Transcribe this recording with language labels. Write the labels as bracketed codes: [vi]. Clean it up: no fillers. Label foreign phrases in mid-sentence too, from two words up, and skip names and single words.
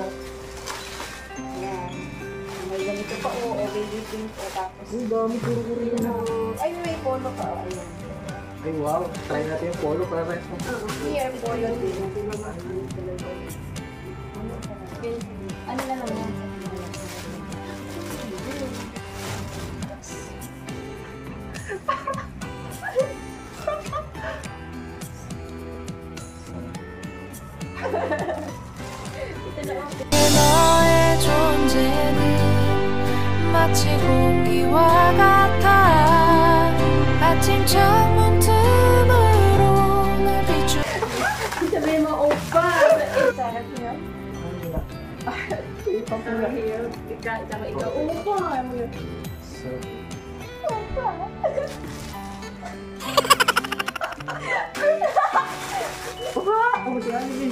[tl] Yan. May ganito pa o, baby pink o tapos. Ang dami kuro-kuro na. Ay, may polo pa. Ayun. Ay wow, try natin yung polo para rest mo. Here, polo din. Ano na lang yan? [ko] 너의 존재는 마치 공기와 같아. 아침 창문 틈으로 날 비추. [tl] Sabihin mo, opa! Sarap niya. Sarap here. Tsaka ikaw, opa! So, Ako siya, hindi.